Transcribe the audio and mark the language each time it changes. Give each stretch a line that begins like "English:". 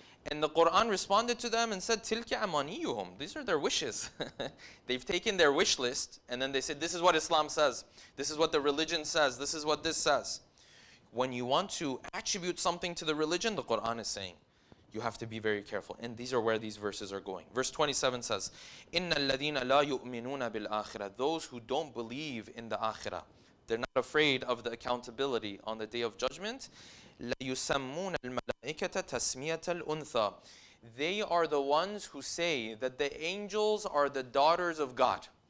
English: And the Quran responded to them and said,
Arabic: Tilka amaniyuhum.
English: These are their wishes. They've taken their wish list and then they said, this is what Islam says. This is what the religion says. This is what this says. When you want to attribute something to the religion, the Quran is saying, you have to be very careful. And these are where these verses are going. Verse 27 says,
Arabic: إِنَّ الَّذِينَ لَا يُؤْمِنُونَ بِالْآخِرَةِ.
English: Those who don't believe in the akhirah, they're not afraid of the accountability on the day of judgment.
Arabic: لَيُسَمُّونَ الْمَلَائِكَةَ تَسْمِيَةَ الْأُنْثَى.
English: They are the ones who say that the angels are the daughters of God.